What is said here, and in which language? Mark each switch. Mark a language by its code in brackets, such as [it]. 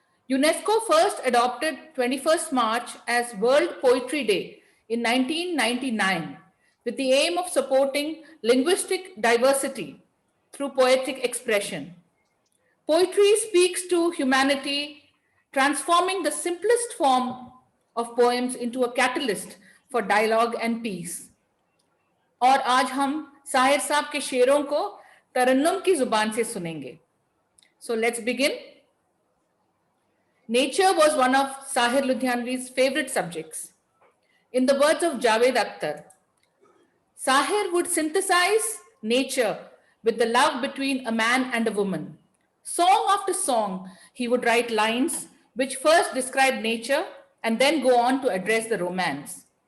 [en] UNESCO first adopted 21st March as World Poetry Day in 1999 with the aim of supporting linguistic diversity through poetic expression. Poetry speaks to humanity, transforming the simplest form of poems into a catalyst for dialogue and peace. [hi] और आज हम साहिर साहब के शेरों को तरन्नुम की जुबान से सुनेंगे. [en] So let's begin. Nature was one of Sahir Ludhianvi's favorite subjects. In the words of Javed Akhtar, Sahir would synthesize nature with the love between a man and a woman. Song after song, he would write lines which first describe nature and then go on to address the romance.